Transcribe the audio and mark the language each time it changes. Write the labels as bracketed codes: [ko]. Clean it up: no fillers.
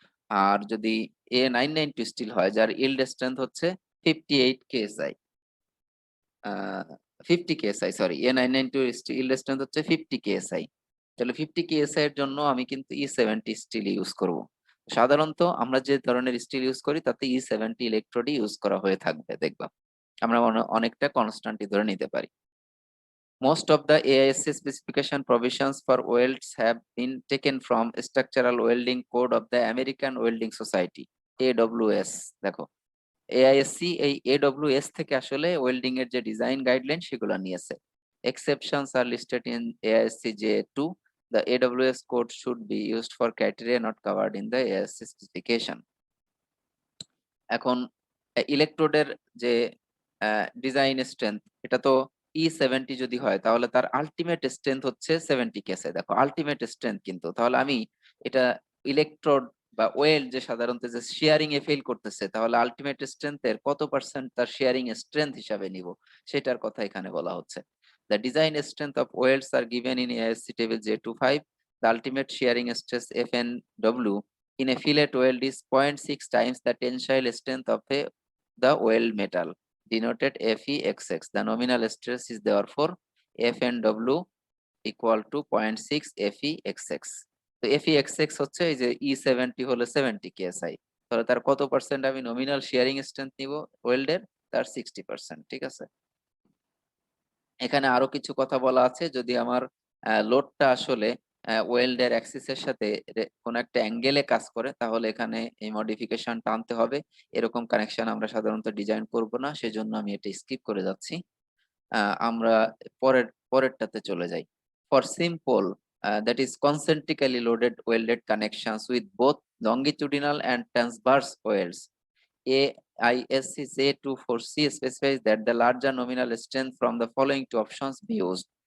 [bn] আর যদি A992 still হয় যার yield strength হচ্ছে 58 ksi, 50 KSI, sorry A992 still strength হচ্ছে 50 কেএসআই, তাহলে 50 কেএসআই এর জন্য আমি কিন্তু E70 স্টিল ইউজ করব। সাধারণত আমরা যে ধরনের স্টিল ইউজ করি তাতে E70 ইলেকট্রোডই ইউজ করা হয়ে থাকবে, দেখবা আমরা অনেকটা কনস্ট্যান্টই ধরে নিতে পারি। [en] Most of the AISC specification provisions for welds have been taken from Structural Welding Code of the American Welding Society, AWS। [bn] দেখো এআইএসসি এই এডব্লিউএস থেকে আসলে ওয়েল্ডিং এর যে ডিজাইন গাইডলাইন সেগুলো নিয়েছে। [en] Exceptions are listed in AISC J2. The AWS code should be used for criteria not covered in the AISC specification. [bn] এখন ইলেকট্রোডের যে ডিজাইন স্ট্রেংথ, এটা তো E70 যদি হয় তাহলে তার আলটিমেট স্ট্রেংথ হচ্ছে 70 কেসে। দেখো আলটিমেট স্ট্রেংথ কিন্তু, তাহলে আমি এটা ইলেকট্রোড বা ওয়েল যে সাধারণত যে শেয়ারিং এ ফেল করতেছে, তাহলে আলটিমেট স্ট্রেংথের কত পার্সেন্ট তার শেয়ারিং স্ট্রেংথ হিসাবে নিব সেটার কথা এখানে বলা হচ্ছে। [en] The design strength of welds are given in AISC table J25. The ultimate shearing stress FNW in a fillet weld is 0.6 times the tensile strength of the weld metal, denoted FEXX. The nominal stress is therefore FNW equal to 0.6 FEXX. [bn] তো FEXX হচ্ছে এই যে E70 হলো 70 KSI, তাহলে তার কত percent আমি nominal শিয়ারিং strength নিব ওয়েল্ডের? তার 60%। ঠিক আছে, এখানে আরো কিছু কথা বলা আছে। যদি আমার লোডটা আসলে ওয়েল্ডের অ্যাক্সিসের সাথে কোন একটা অ্যাঙ্গেলে কাজ করে, তাহলে এখানে এই মডিফিকেশনটা আনতে হবে। এরকম কানেকশন আমরা সাধারণত ডিজাইন করব না, সেজন্য আমি এটা স্কিপ করে যাচ্ছি। আমরা পরেরটাতে চলে যাই। [en] For simple that is concentrically loaded welded connections with both longitudinal and transverse welds, AISC J24C specifies that the larger nominal strength from the following two options be used.